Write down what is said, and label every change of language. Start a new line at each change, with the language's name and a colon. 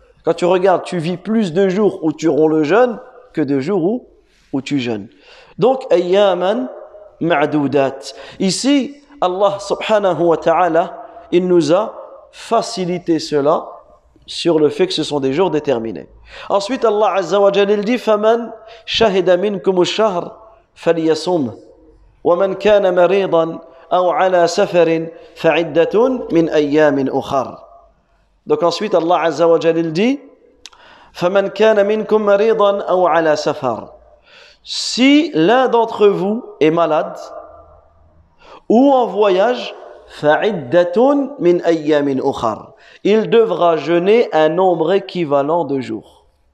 French: Quand tu regardes, tu vis plus de jours où tu romps le jeûne que de jours où tu jeûnes. Donc, ayyaman ma'doudat. Ici, Allah subhanahu wa ta'ala, il nous a facilité cela sur le fait que ce sont des jours déterminés. Ensuite, Allah azza wa jalla dit
Arabic: فَمَنْ شَهِدَ مِنْكُمُ الشَّهْرَ فَلْيَصُمْهُ وَمَنْ كَانَ مَرِيضًا أَوْ عَلَى سَفَرٍ فَعِدَّةٌ مِنْ أَيَّامٍ أُخَرَ.
French: Donc ensuite, Allah azza wa jalla dit
Arabic: فَمَنْ كَانَ مِنْكُمْ مَرِيضًا أَوْ عَلَى سَفَرٍ.
French: Si l'un d'entre vous est malade ou en voyage,
Arabic: فَعِدَّةٌ مِنْ أَيَّامٍ أُخَرَ.
French: Il devra jeûner un nombre équivalent de jours.